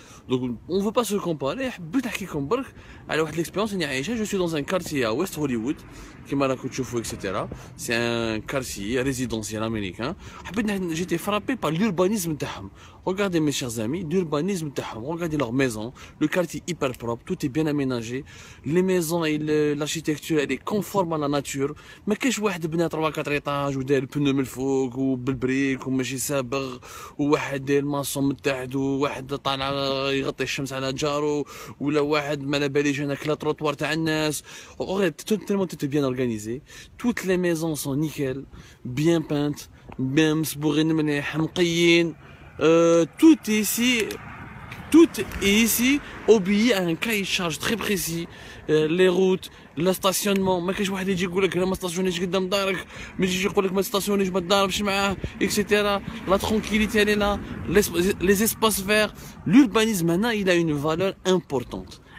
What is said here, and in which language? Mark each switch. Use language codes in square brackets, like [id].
[fr] Donc, on ne veut pas se comparer. Alors, l'expérience, je suis dans un quartier à West Hollywood, qui m'a etc. C'est un quartier résidentiel américain. J'étais frappé par l'urbanisme. Regardez mes chers amis, l'urbanisme. Regardez leurs maisons, le quartier hyper propre, tout est bien aménagé. Les maisons et l'architecture, elle est conforme à la nature. [ar] ما كاينش واحد بنا 3 4 ايطاج ودار البنو من الفوق وبالبريك وماشي سابغ وواحد داير الماسون من تحت وواحد طالع يغطي الشمس على جارو ولا واحد ما على باليش انا كلا تروطوار تاع الناس. [fr] Tellement tout est bien organisé. Toutes les maisons sont nickel, bien peintes, bien [ar] مسبوغين مليح مقيين. [fr] Tout est ici. Tout est ici obéi à un cahier de charge très précis. Les routes, le stationnement, [ar] ما كاينش واحد يجي يقول لك لا ما ستاسيونيش قدام دارك، ما يجيش يقول لك ما ستاسيونيش ما تضاربش معاه, etc. [fr] La tranquillité elle est là, les espaces verts. L'urbanisme maintenant il a une valeur importante.